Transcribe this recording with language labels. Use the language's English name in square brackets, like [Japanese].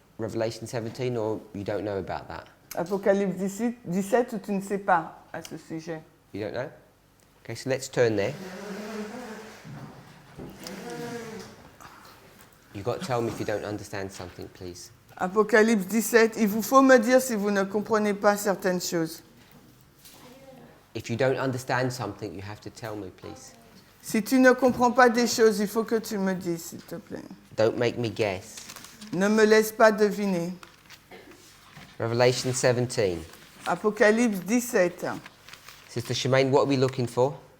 [English] Revelation 17, or you don't know about that? [French] Apocalypse 17 ou tu ne sais pas à ce sujet? [English] You don't know? Okay, so let's turn there. You've got to tell me if you don't understand something, please. [French] Apocalypse 17, il vous faut me dire si vous ne comprenez pas certaines choses. [English] If you don't understand something, you have to tell me, please. [French] Si tu ne comprends pas des choses, il faut que tu me dises, s'il te plaît. [English] Don't make me guess. [French] Ne me laisse pas deviner. [English] Revelation 17. [French] Apocalypse 17. [English] Sister Shemaine, what are we looking for?